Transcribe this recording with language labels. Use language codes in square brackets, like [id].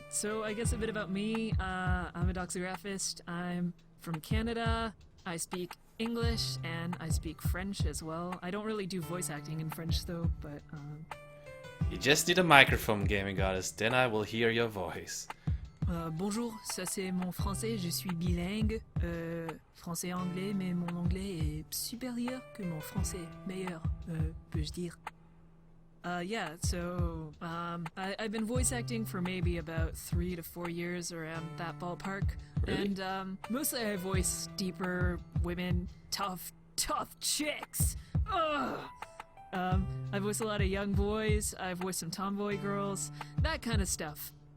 [en] So I guess a bit about me. I'm a doxographist. I'm from Canada. I speak English and I speak French as well. I don't really do voice acting in French though, but You just need a microphone, Gaming Goddess, then I will hear your voice. [fr] Bonjour, ça c'est mon français, je suis bilingue, français-anglais, mais mon anglais est supérieur que mon français, meilleur, peux-je dire. [en] Yeah, so, I've been voice acting for maybe about 3 to 4 years, around that ballpark. Really? And, mostly I voice deeper women, tough chicks! Ugh! I voice a lot of young boys, I voice some tomboy girls, that kind of stuff.